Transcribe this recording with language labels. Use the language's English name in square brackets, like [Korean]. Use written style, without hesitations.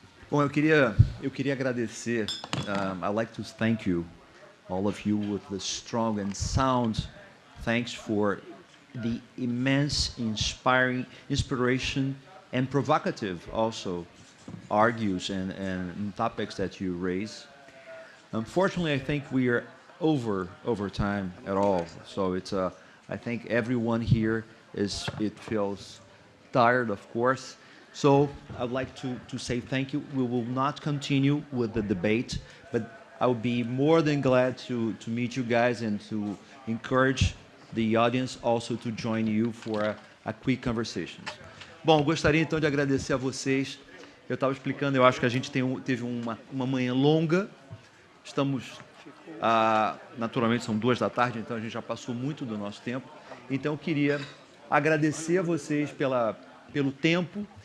[Portuguese] Bom, eu queria agradecer. [English] I'd like to thank you, all of you, with the strong and sound thanks for the immense, inspiring, inspiration, and provocative also argues and topics that you raise. Unfortunately, I think we are over time at all. So it's I think everyone here it feels tired, of course. So I'd like to say thank you. We will not continue with the debate, but I would be more than glad to meet you guys and to encourage the audience also to join you for a quick conversation. [Portuguese] Bom, gostaria então de agradecer a vocês. Eu estava explicando, eu acho que a gente teve uma manhã longa. Estamos, naturalmente são 2 da tarde, então a gente já passou muito do nosso tempo. Então eu queria agradecer a vocês pelo tempo.